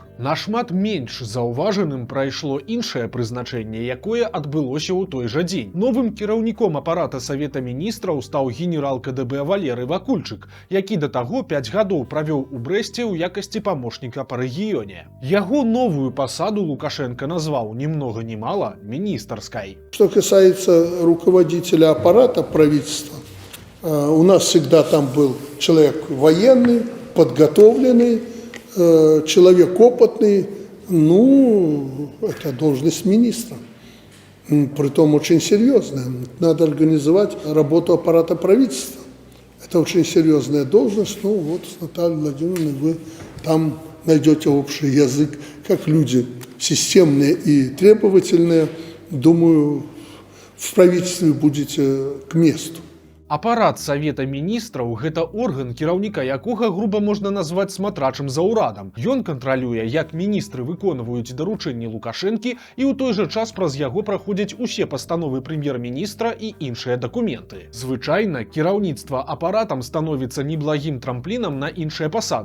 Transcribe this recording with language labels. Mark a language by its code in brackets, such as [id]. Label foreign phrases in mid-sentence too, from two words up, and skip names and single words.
[be] Нашмат менш заўважаным прайшло іншае прызначэнне, якое адбылося ў той жа дзень. Новым кіраўніком апарата Савета міністраў стаў генерал КДБ Валерый Вакульчык, які да таго 5 гадоў правёў у Брэсце ў якасці памочніка па рэгіёне. Яго новую пасаду Лукашенко назваў [ru] ни много ни мало министерской. Что касается руководителя аппарата правительства, у нас всегда там был человек военный, подготовленный, человек опытный, это должность министра. Притом очень серьезная. Надо организовать работу аппарата правительства. Это очень серьезная должность. С Натальей Владимировной вы там найдете общий язык, как люди системные и требовательные. Думаю, в правительстве будете к месту. [be] Апарат Савета міністраў – гэта орган, кіраўніка якога груба можна назваць смотрачым за ўрадам. Ён кантралюе, як міністры выконваюць даручэнні Лукашэнкі, і ў той жа час праз яго праходзяць усе пастановы прэм'ер-міністра і іншыя дакументы. Звычайна, кіраўніцтва апаратам становіцца неблагім трамплінам на іншыя пасады.